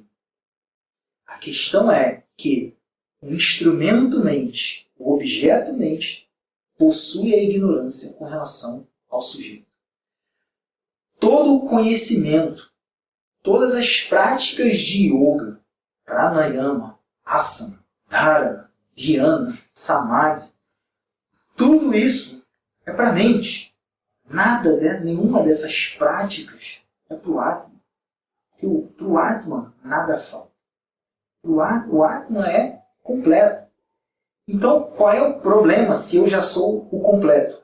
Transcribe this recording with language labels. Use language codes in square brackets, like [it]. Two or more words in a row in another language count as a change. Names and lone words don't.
[pt] A questão é que o instrumento mente, o objeto mente, possui a ignorância com relação ao sujeito. Todo o conhecimento, todas as práticas de yoga, [sa] pranayama, asana, dharana, dhyana, samadhi, [pt] tudo isso é para a mente. Nenhuma dessas práticas é para o Atman. Porque para o Atman nada falta. O Atman é completo. Então, qual é o problema se eu já sou o completo?